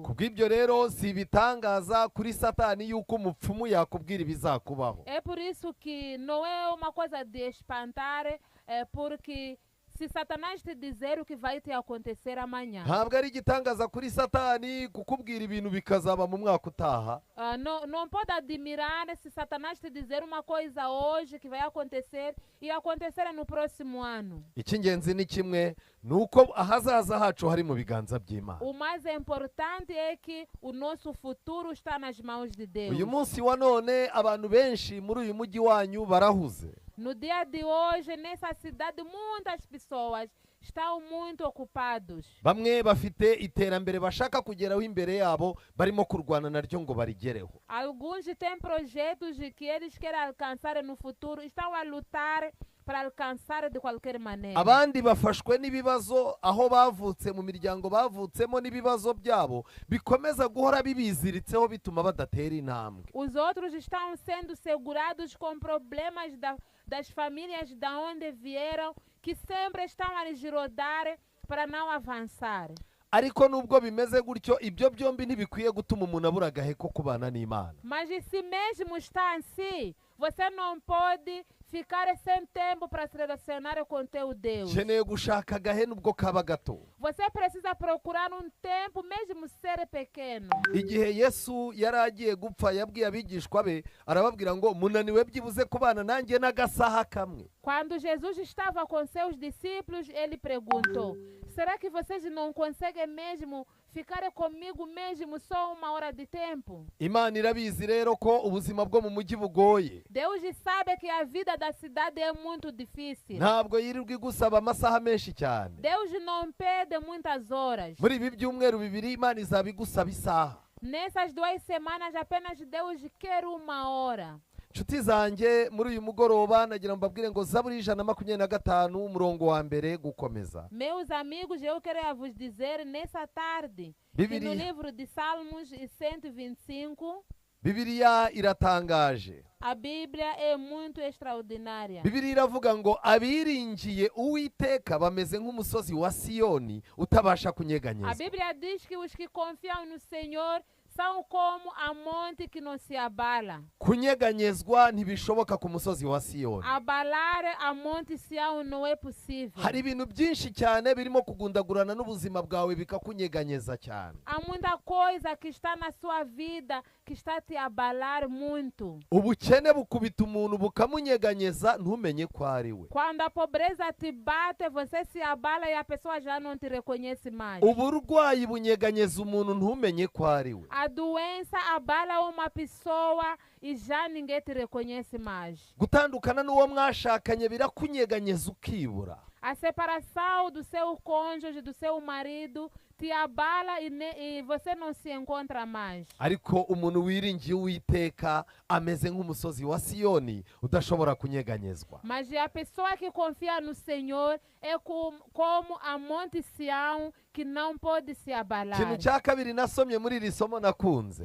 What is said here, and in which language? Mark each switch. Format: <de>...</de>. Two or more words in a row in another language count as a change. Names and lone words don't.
<rw>kubw'ibyo rero si ibitangaza kuri satani yuko umupfumu yakubwira ibizakubaho.</rw> <pt>É por isso que não é uma coisa de espantar, porque se Satanás te dizer o que vai te acontecer amanhã,</pt> <rw>ntabwo ari igitangaza kuri satani kukubwira ibintu bikazaba mu mwaka utaha.</rw> <pt>não pode admirar se Satanás te dizer uma coisa hoje que vai acontecer e acontecer no próximo ano.</pt> <rw>Icy'ingenzi ni kimwe, ni uko ahazaza hacu hari mu biganza by'Imana.</rw> <pt>O mais importante é que o nosso futuro está nas mãos de Deus.</pt> <rw>Uyu munsi wa none abantu benshi muri uyu mujyi wanyu barahuze.</rw> <pt>No dia de hoje, nessa cidade, muitas pessoas estão muito ocupados.</pt> <rw>Bamwe bafite iterambere bashaka kugeraho imbere yabo, barimo kurwana naryo ngo barigereho.</rw> <pt>Alguns têm projetos que eles querem alcançar no futuro, estão a lutar para alcançar de qualquer maneira.</pt> <rw>Abandi bafashwe n'ibibazo aho bavutse mu miryango bavutsemo, n'ibibazo byabo bikomeza guhora bibiziritseho bituma badatera intambwe.</rw> <pt>Os outros estão sendo segurados com problemas das famílias da onde vieram, que sempre estão a lhes rodar para não avançar.</pt> <rw>Ariko nubwo bimeze gutyo, ibyo byombi ntibikwiye gutuma umuntu abura agahe ko kubana n'Imana.</rw> <pt>Mas se mesmo está assim, você não pode ficar sem tempo para se relacionar com teu Deus.</pt> <rw>Nkeneye gushaka agahe nubwo kaba gato.</rw> <pt>Você precisa procurar tempo, mesmo ser pequeno.</pt> <rw>Igihe Yesu yari agiye gupfa, yabwiye abigishwa be, arababwira ngo munaniwe byibuze kubana nanjye n'agasaha kamwe.</rw> <pt>Quando Jesus estava com seus discípulos, ele perguntou: será que vocês não conseguem mesmo ficar comigo mesmo só 1 hora de tempo?</pt> <rw>Imana irabizi rero ko ubuzima bwo mu mujyi bugoye.</rw> <pt>Deus sabe que a vida da cidade é muito difícil.</pt> <rw>Ntabwo yirirwa igusaba amasaha menshi cyane.</rw> <pt>Deus não pede muitas horas.</pt> <rw>Muri ibi byumweru bibiri Imana izaba igusaba isaha.</rw> <pt>Nessas 2 semanas apenas Deus quer 1 hora.</pt> <rw>Nshuti zanjye, muri uyu mugoroba nagira ngo mbabwire ngo Zaburi 125 umurongo wa mbere gukomeza.</rw> <pt>Meus amigos, eu quero vos dizer nessa tarde que no livro de Salmos 125,</pt> <rw>Bibiliya iratangaje.</rw> <pt>a Bíblia é muito extraordinária.</pt> <rw>Bibiliya iravuga ngo abiringiye Uwiteka bameze nk'umusozi wa Siyoni utabasha</rw> <pt>A</pt> <rw>kunyeganyezwa.</rw> <pt>Bíblia diz que os que confiam no Senhor são como a monte que não se abala.</pt> <rw>Kunyeganyezwa ntibishoboka ku musozi wa Siyoni.</rw> <pt>Abalar a monte Sião não é possível.</pt> <rw>Hari ibintu byinshi cyane birimo kugundagurana n'ubuzima bwawe bikakunyeganyeza cyane.</rw> <pt>Há muita coisa que está na sua vida que está a te abalar muito.</pt> <rw>Ubukene bukubita umuntu bukamunyeganyeza ntumenye ko ari we.</rw> <pt>Quando a pobreza te bate, você se abala e a pessoa já não te reconhece mais.</pt> <rw>Uburwayi bunyeganyeza umuntu ntumenye ko ari we.</rw> <pt>A doença abala uma pessoa e já ninguém te reconhece mais.</pt> <rw>Gutandukana n'uwo mwashakanye birakunyeganyeza ukibura.</rw> <pt>A separação do seu cônjuge, do seu marido, te abala e você não se encontra mais.</pt> <rw>Ariko umuntu wiringiye Uwiteka ameze nk'umusozi wa Siyoni udashobora kunyeganyezwa.</rw> <pt>Mas a pessoa que confia no Senhor é como a monte Sião, que não pode se abalar.</pt> <rw>Ikintu cya kabiri nasomye muri iri somo nakunze.</rw>